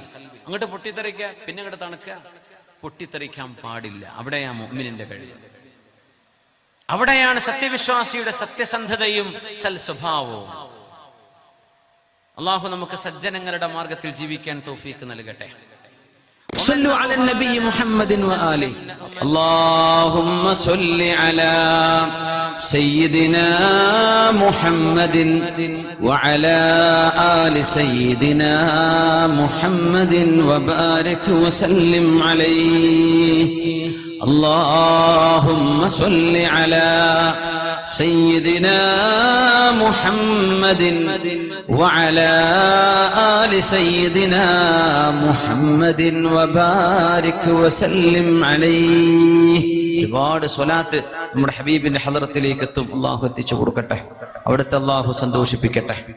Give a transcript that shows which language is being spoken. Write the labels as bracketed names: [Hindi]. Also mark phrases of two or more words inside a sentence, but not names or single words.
[Malayalam] അങ്ങോട്ട് പൊട്ടിത്തെറിക്കുക, പിന്നെ അങ്ങോട്ട് തണുക്കുക. പൊട്ടിത്തെറിക്കാൻ പാടില്ല. അവിടെയാ മുഅ്മിനിന്റെ കഴിവ്. അവിടെയാണ് സത്യവിശ്വാസിയുടെ സത്യസന്ധതയും സൽ സ്വഭാവവും. അല്ലാഹു നമുക്ക് സജ്ജനങ്ങളുടെ മാർഗത്തിൽ ജീവിക്കാൻ തൗഫീഖ് നൽകട്ടെ. [Arabic] صلوا على النبي محمد وآله. اللهم صل على سيدنا محمد وعلى آل سيدنا محمد وبارك وسلم عليه. اللهم صل على سيدنا محمد وعلى آل سيدنا محمد وبارك وسلم عليه. [Malayalam] ഒരുപാട് സ്വലാത്ത് നമ്മുടെ ഹബീബിന്റെ ഹളറത്തിലേക്ക് എത്തും. അല്ലാഹു എത്തിച്ചു കൊടുക്കട്ടെ. അവിടുത്തെ അല്ലാഹു സന്തോഷിപ്പിക്കട്ടെ.